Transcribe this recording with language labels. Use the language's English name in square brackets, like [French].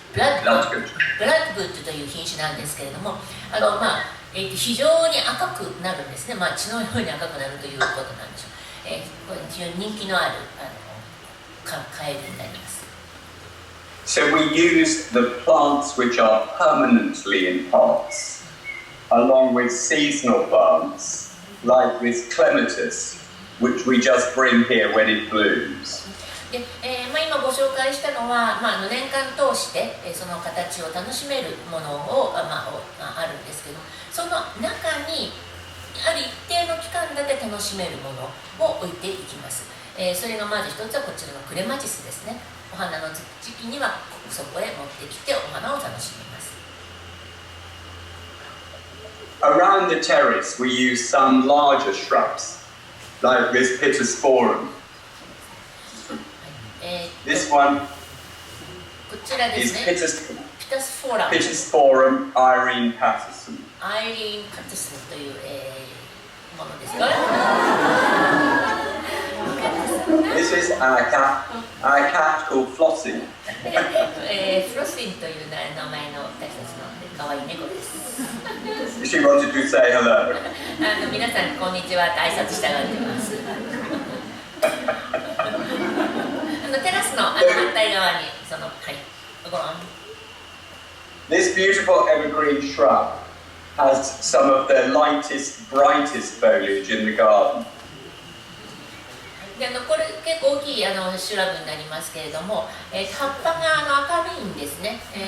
[Japanese] Bloodgood という品種なんですけれども、非常に赤くなるんですね。血のように赤くなるということなんでしょう。これ非常に人気のあるカエデになります。 [English] So we use the plants which are permanently in pots, along with seasonal plants like this clematis, which we just bring here when it blooms. [Japanese] で今ご紹介したのは、年間通して、その形を楽しめるものを、あるんですけど、その中にある一定の期間だけ楽しめるものを置いていきます。それがまず一つはこちらのクレマチスですね。お花の時期にはそこへ持ってきてお花を楽しみます。 [English] Around the terrace we use some larger shrubs, like this Pittosporum. This one [Japanese] こちらですね。 [English] Pittosporum Irene Patterson. [Japanese] アイリーン・カティスという、ものですよ。 [English] This is our cat called Flossie. [Japanese] フロスティンという名前の私たちの可愛い猫です。 [English] She wanted to say hello. [Japanese] 皆さんこんにちはって挨拶したがってます。テラスの反対側にご覧。 [English] This beautiful evergreen shrub has some of the lightest, brightest foliage in the garden. [Japanese] でこれ結構大きいシュラブになりますけれども、葉っぱが明るいんですね。